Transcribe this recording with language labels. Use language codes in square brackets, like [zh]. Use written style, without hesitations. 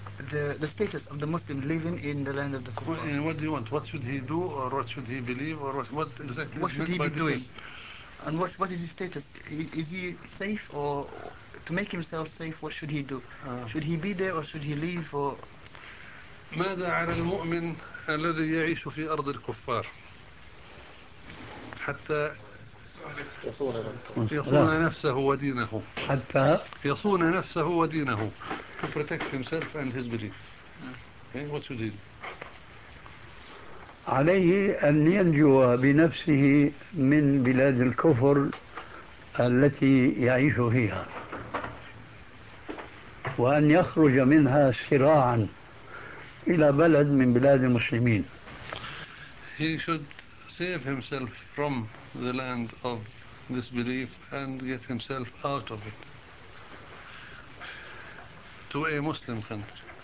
[en] The status of the Muslim living in the land of the Kuffar. Well, what do you want? What should he do, or what should he believe, or what exactly? What should he be doing? And what is his status? Is he safe, or to make himself safe, what should he do? Should he be there, or should he leave? Or [ar] ماذا على المؤمن الذي يعيش في أرض الكفار حتى يصون نفسه ودينه؟ حتى يصون نفسه ودينه. [en] To protect himself and his belief. Okay, what should he do? [ar] عليه أن ينجو بنفسه من بلاد الكفر التي يعيش فيها، وأن يخرج منها سراعا إلى بلد من بلاد المسلمين. [en] He should save himself from the land of this belief and get himself out of it to a Muslim country.